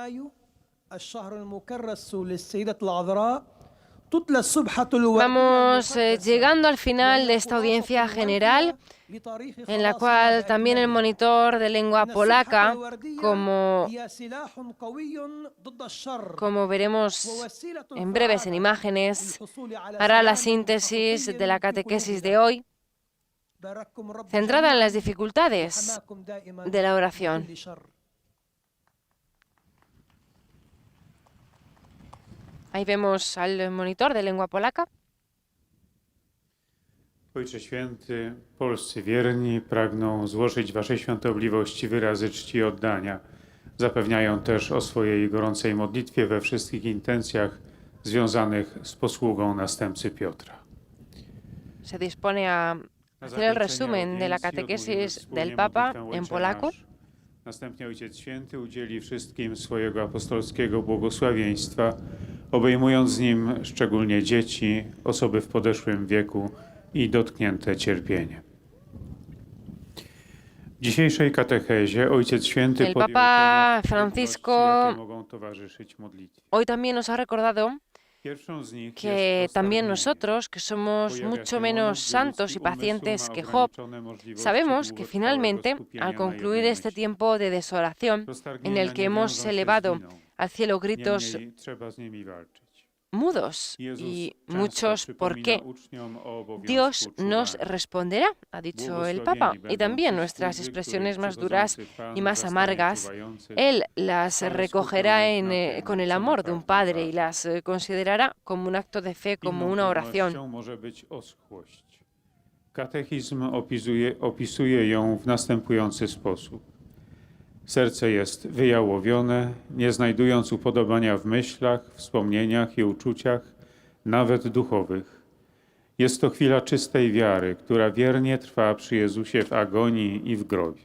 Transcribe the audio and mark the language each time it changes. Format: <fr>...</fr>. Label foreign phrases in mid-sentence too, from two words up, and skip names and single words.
<es>Vamos llegando al final de esta audiencia general, en la cual también el monitor de lengua polaca, como veremos en breves en imágenes, hará la síntesis de la catequesis de hoy, centrada en las dificultades de la oración. Ahí vemos al monitor de lengua polaca.</es> <pl>Ojcze Święty, polscy wierni pragną złożyć Waszej świątobliwości wyrazy czci i oddania. Zapewniają też o swojej gorącej modlitwie we wszystkich intencjach związanych z posługą następcy Piotra.</pl> <es>Se dispone a hacer el resumen de la catequesis del Papa en polaco.</es> <pl>Następnie Ojciec Święty udzieli wszystkim swojego apostolskiego błogosławieństwa, obejmując nim szczególnie dzieci, osoby w podeszłym wieku i dotknięte cierpieniem. W dzisiejszej katechezie Ojciec Święty</pl> <es>El Papa Francisco</es> <pl>mogą towarzyszyć modlitwie.</pl> <es>hoy también nos ha recordado que también nosotros, que somos mucho menos santos y pacientes que Job, sabemos que finalmente, al concluir este tiempo de desolación, en el que hemos elevado al cielo gritos mudos y muchos ¿por qué? Dios nos responderá, ha dicho el Papa, y también nuestras expresiones más duras y más amargas, Él las recogerá con el amor de un padre y las considerará como un acto de fe, como una oración.</es> <pl>Katechizm opisuje ją w następujący sposób. Serce jest wyjałowione, nie znajdując upodobania w myślach, wspomnieniach i uczuciach, nawet duchowych. Jest to chwila czystej wiary, która wiernie trwa przy Jezusie w agonii i w grobie.</pl>